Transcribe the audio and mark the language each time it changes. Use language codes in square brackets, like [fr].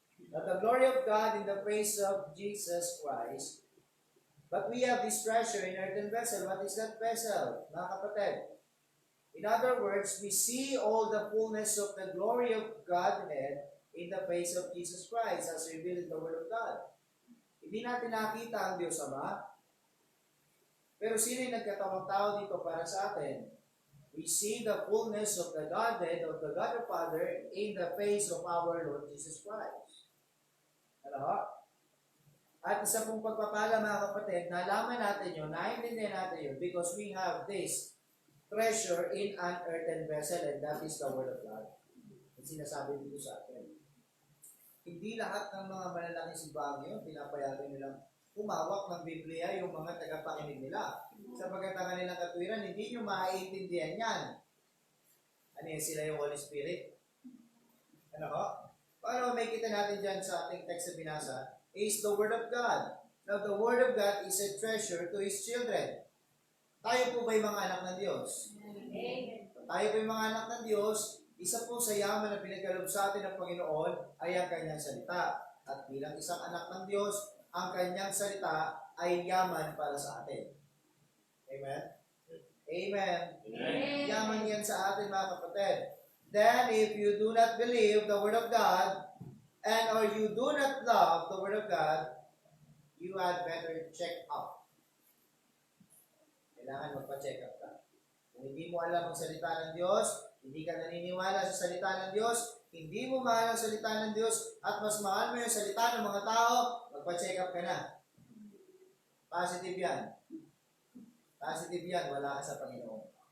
[en] Now, the glory of God in the face of Jesus Christ. But we have this treasure in earthen vessel. What is that vessel, [tl] mga kapatid? [en] In other words, we see all the fullness of the glory of Godhead in the face of Jesus Christ as revealed in the Word of God. [tl] Hindi natin nakita ang Diyos Ama. Pero sino yung nagkatawang tao dito para sa atin? [en] We see the fullness of the Godhead, of the God the Father, in the face of our Lord Jesus Christ. [tl] At isa pong pagpapala mga kapatid, nalaman natin yun, [en] naintindihan natin yun, because we have this treasure in an earthen vessel, and that is the Word of God. [tl] Ang sinasabi dito sa atin. Hindi lahat ng mga malalaking simbahan ngayon, pinapayagan nilang humawak ng Biblia yung mga tagapakinig nila. Sapagkat ang kanilang katwiran, hindi nyo maiintindihan yan. Ano yan, sila yung Holy Spirit? Ano ho? Paano may kita natin dyan sa ating text na binasa? [en] Is the Word of God. Now, the Word of God is a treasure to His children. [tl] Tayo po ba'y mga anak ng Diyos? Amen. Tayo ba'y mga anak ng Diyos? Isa po sa yaman na pinagkaloob sa atin ng Panginoon ay ang Kanyang salita. At bilang isang anak ng Diyos, ang Kanyang salita ay yaman para sa atin. Amen? Amen. Amen. Yaman yan sa atin mga kapatid. [en] Then, if you do not believe the Word of God, or you do not love the Word of God, you had better check up. [tl] Kailangan magpa-check up ka. Kung hindi mo alam ang salita ng Diyos, hindi ka naniniwala sa salita ng Diyos, hindi mo mahal ang salita ng Diyos, at mas mahal mo yung salita ng mga tao, magpa-check up ka na. Positive yan. Positive yan, wala ka sa Panginoon.